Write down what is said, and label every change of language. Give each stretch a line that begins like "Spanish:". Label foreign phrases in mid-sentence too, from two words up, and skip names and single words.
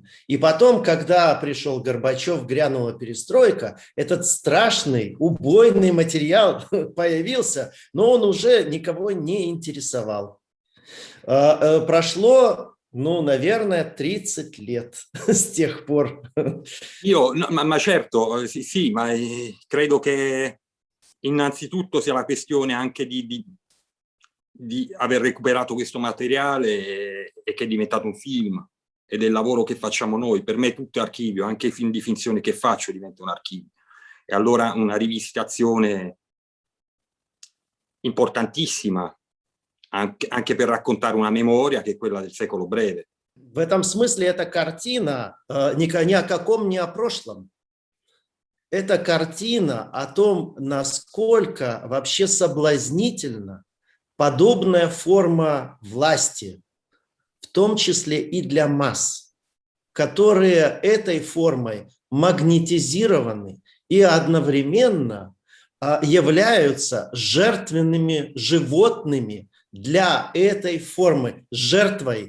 Russian: И потом, когда пришел Горбачев, грянула перестройка, этот страшный, убойный материал появился, но он уже никого не интересовал. Прошло, наверное, 30 лет с тех pur.
Italian: Ma certo, sì, ma credo che innanzitutto sia la questione anche di aver recuperato questo materiale e che è diventato un film e del lavoro che facciamo noi. Per me tutto è archivio, anche i film di finzione che faccio diventa un archivio. E allora una rivisitazione importantissima anche per raccontare una memoria che è quella del secolo breve.
Russian: В этом смысле эта картина ни о каком, ни о прошлом. Это картина о том, насколько вообще соблазнительна подобная форма власти, в том числе и для масс, которые этой формой магнетизированы и одновременно являются жертвенными животными для этой формы, жертвой.